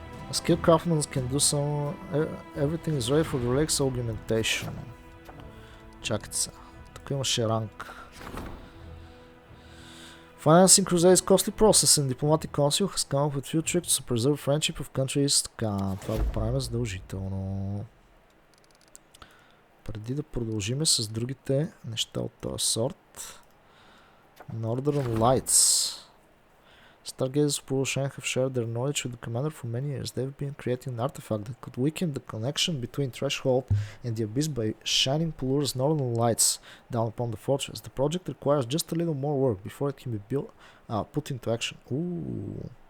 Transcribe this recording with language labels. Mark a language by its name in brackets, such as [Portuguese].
[English] A skilled craftsman can do some... Everything is ready for the relaxed augmentation. [Bulgarian] Чакайте се. Тук имаше ранг. [English] Financing crusade is costly process and diplomatic council has come up with few tricks to preserve friendship of countries. [Bulgarian] Така, това го правим задължително. Преди да продължиме с другите неща от този сорт. [English] Northern Lights. Stargazers of ПУЛУРА have shared their knowledge with the commander for many years. They've been creating an artifact that could weaken the connection between Threshold and the Abyss by shining ПУЛУРА's northern lights down upon the fortress. The project requires just a little more work before it can be put into action. Ooh.